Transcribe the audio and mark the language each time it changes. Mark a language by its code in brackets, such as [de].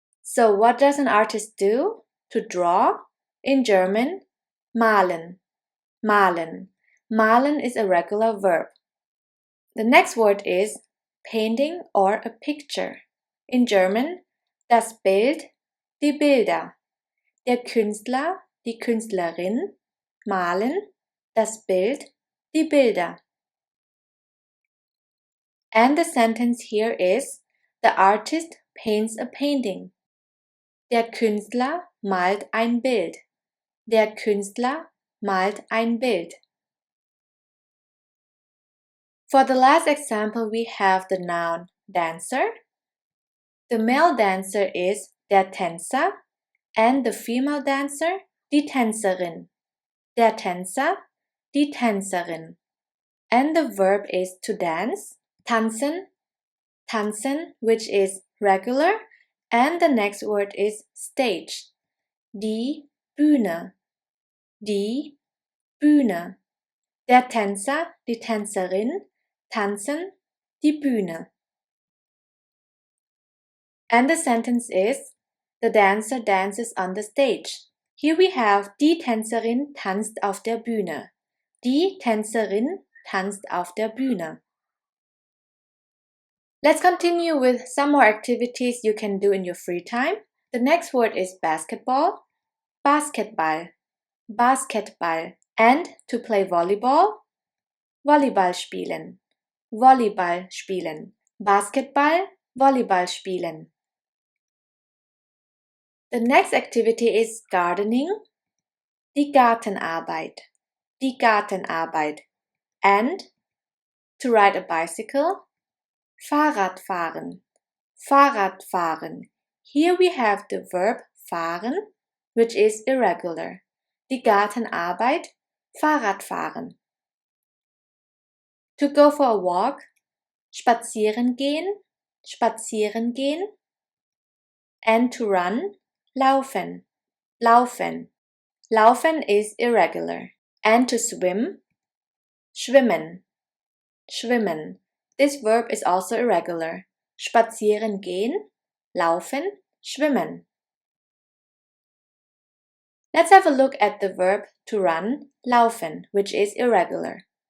[en] So what does an artist do? To draw? In German, malen, malen. Malen is a regular verb. The next word is painting or a picture. In German, das Bild, die Bilder. [de] Der Künstler, die Künstlerin, malen, das Bild, die Bilder. [en] And the sentence here is, the artist paints a painting. [de] Der Künstler malt ein Bild. Der Künstler malt ein Bild. [en] For the last example, we have the noun dancer. The male dancer is der Tänzer and the female dancer, die Tänzerin. [de] Der Tänzer, die Tänzerin. [en] And the verb is to dance, tanzen, tanzen, which is regular, and the next word is stage, die Bühne, die Bühne. [de] Der Tänzer, die Tänzerin, tanzen, die Bühne. [en] And the sentence is, the dancer dances on the stage. Here we have, [de] die Tänzerin tanzt auf der Bühne. Die Tänzerin tanzt auf der Bühne. [en] Let's continue with some more activities you can do in your free time. The next word is basketball, Basketball, Basketball. And to play volleyball, Volleyball spielen, Volleyball spielen. [de] Basketball, Volleyball spielen. [en] The next activity is gardening, die Gartenarbeit, die Gartenarbeit. And to ride a bicycle, Fahrradfahren, Fahrradfahren. Here we have the verb fahren, which is irregular. [de] Die Gartenarbeit, Fahrradfahren. [en] To go for a walk, spazieren gehen, spazieren gehen. And to run, laufen, laufen. Laufen is irregular. And to swim, schwimmen, schwimmen. This verb is also irregular. [de] Spazieren gehen, laufen, schwimmen. [en] Let's have a look at the verb to run, laufen, which is irregular.